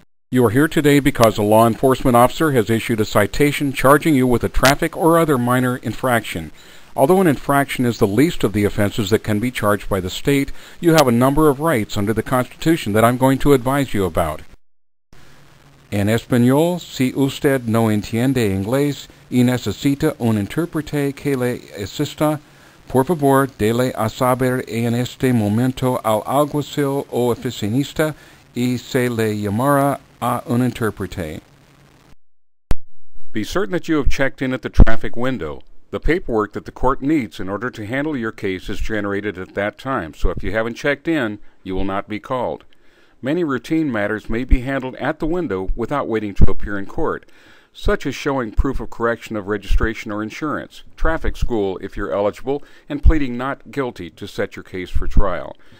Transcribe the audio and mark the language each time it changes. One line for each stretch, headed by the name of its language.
English: You are here today because a law enforcement officer has issued a citation charging you with a traffic or other minor infraction. Although an infraction is the least of the offenses that can be charged by the state, you have a number of rights under the Constitution that I'm going to advise you about.
Spanish: En español, si usted no entiende inglés y necesita un intérprete que le asista, por favor, dele a saber en este momento al alguacil o oficinista y se le llamará a un intérprete.
English: Be certain that you have checked in at the traffic window. The paperwork that the court needs in order to handle your case is generated at that time, so if you haven't checked in, you will not be called. Many routine matters may be handled at the window without waiting to appear in court, such as showing proof of correction of registration or insurance, traffic school if you're eligible, and pleading not guilty to set your case for trial.